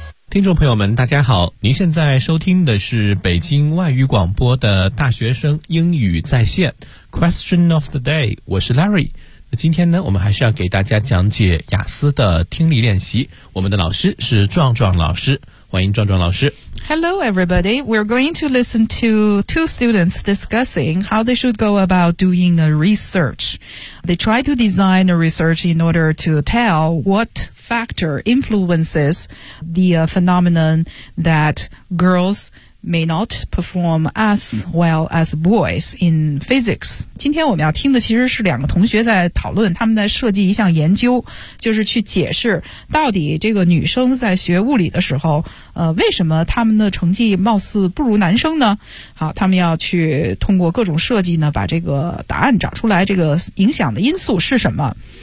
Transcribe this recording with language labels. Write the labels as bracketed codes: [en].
[zh] 听众朋友们大家好，您现在收听的是北京外语广播的大学生英语在线 Question of the day， 我是 Larry。那今天呢，我们还是要给大家讲解雅思的听力练习，我们的老师是壮壮老师，欢迎壮壮老师。 [en] Hello everybody, we're going to listen to two students discussing how they should go about doing a research. They try to design a research in order to tell what factor influences the phenomenon that girls may not perform as well as boys in physics. [zh] 今天我们要听的其实是两个同学在讨论，他们在设计一项研究，就是去解释到底这个女生在学物理的时候，为什么他们的成绩貌似不如男生呢？好，他们要去通过各种设计呢，把这个答案找出来，这个影响的因素是什么？